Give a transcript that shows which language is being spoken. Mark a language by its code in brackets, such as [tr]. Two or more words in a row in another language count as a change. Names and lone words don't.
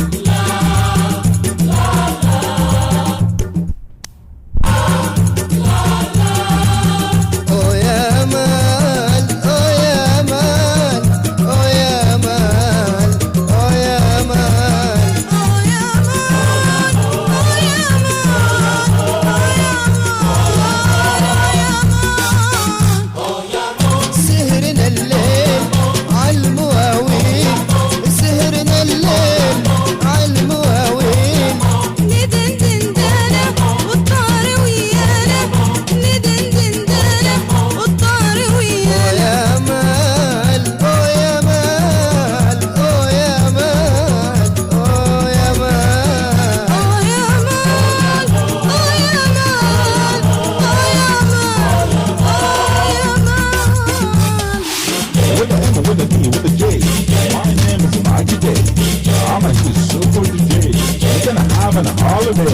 [ar] او يا مال او يا مال او يا مال او يا مال. يا مان يا مان. سهرنا الليل عالمواويل، سهرنا الليل عالمواويل. ندندن دانا والطار ويانا، ندندن دانا والطار ويانا. يا مال او يا مال او يا مال او يا مال. يا مان يا مان يا مان. [en] With the M, with the D, with the J. My name is Mikey Day. I'm in the super today. We're gonna have an holiday.